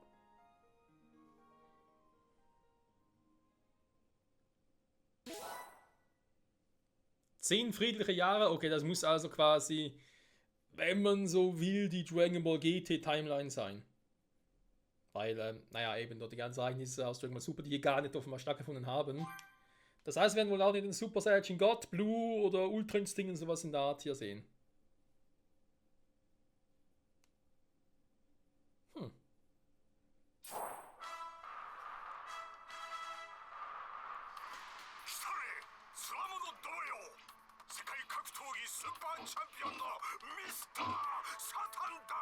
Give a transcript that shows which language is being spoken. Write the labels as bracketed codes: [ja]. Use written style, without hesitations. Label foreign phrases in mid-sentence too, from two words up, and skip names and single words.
[de] 10 friedliche Jahre, okay, das muss also quasi, wenn man so will, die Dragon Ball GT Timeline sein. Weil, naja, eben dort die ganzen Ereignisse aus Dragon Ball Super, die hier gar nicht offenbar stattgefunden haben. Das heißt, wir werden wohl auch nicht den Super Saiyajin God, Blue oder Ultra Instinct und sowas in der Art hier sehen. Hm. [ja] スーパーチャンピオンのミスター・サタンだ。